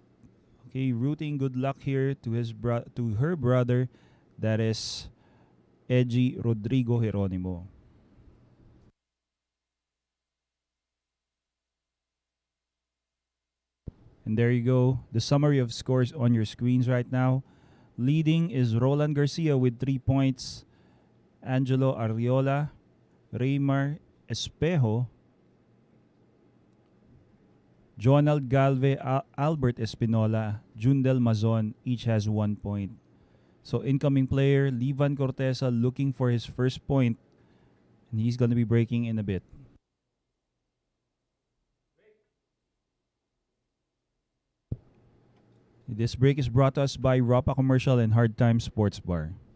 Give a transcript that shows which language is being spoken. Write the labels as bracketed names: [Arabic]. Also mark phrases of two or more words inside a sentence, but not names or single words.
[English] Okay, rooting good luck here to her brother, that is Edgy Rodrigo Geronimo. And there you go. The summary of scores on your screens right now. Leading is Ronald Garcia with 3 points. Angelo Ariola, Reyner Espejo, Jonald Galve, Albert Espinola, Jundel Mazon, each has 1 point. So incoming player, Vann Corteza looking for his first point. And he's going to be breaking in a bit. This break is brought to us by Rapa Commercial and Hard Time Sports Bar.